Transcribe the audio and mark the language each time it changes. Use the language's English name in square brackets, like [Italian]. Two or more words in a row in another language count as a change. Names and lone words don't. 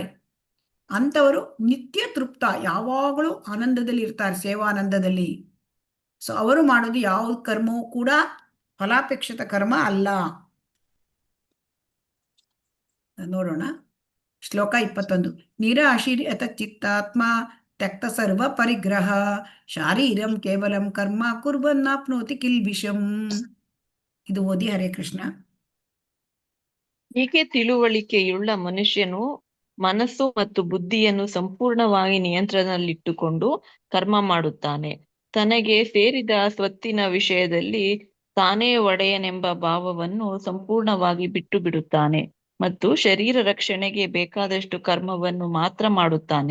[Kannada] ಅಂಥವರು ನಿತ್ಯ ತೃಪ್ತ, ಯಾವಾಗಲೂ ಆನಂದದಲ್ಲಿ ಇರ್ತಾರೆ, ಸೇವಾನಂದದಲ್ಲಿ. ಸೊ ಅವರು ಮಾಡೋದು ಯಾವ ಕರ್ಮವೂ ಕೂಡ ಫಲಾಪೇಕ್ಷಿತ ಕರ್ಮ ಅಲ್ಲ. ನೋಡೋಣ. ಶ್ಲೋಕ 21. [Sanskrit] ನಿರಾಶೀರ್ ಯತ ಚಿತ್ತಾತ್ಮ ತ್ಯಕ್ತ ಸರ್ವ ಪರಿಗ್ರಹ ಶಾರೀರಂ ಕೇವಲಂ ಕರ್ಮ ಕುರ್ವನ್ನಾಪ್ನೋತಿ ಕಿಲ್ಬಿಷಂ. [Kannada] ಇದು ಓದಿ. ಹರೇ ಕೃಷ್ಣ. ಹೀಗೆ ತಿಳುವಳಿಕೆಯುಳ್ಳ ಮನುಷ್ಯನು ಮನಸ್ಸು ಮತ್ತು ಬುದ್ಧಿಯನ್ನು ಸಂಪೂರ್ಣವಾಗಿ ನಿಯಂತ್ರಣದಲ್ಲಿಟ್ಟುಕೊಂಡು ಕರ್ಮ ಮಾಡುತ್ತಾನೆ. ತನಗೆ ಸೇರಿದ ಸ್ವತ್ತಿನ ವಿಷಯದಲ್ಲಿ ತಾನೇ ಒಡೆಯನೆಂಬ ಭಾವವನ್ನು ಸಂಪೂರ್ಣವಾಗಿ ಬಿಟ್ಟು ಬಿಡುತ್ತಾನೆ ಮತ್ತು ಶರೀರ ರಕ್ಷಣೆಗೆ ಬೇಕಾದಷ್ಟು ಕರ್ಮವನ್ನು ಮಾತ್ರ ಮಾಡುತ್ತಾನೆ.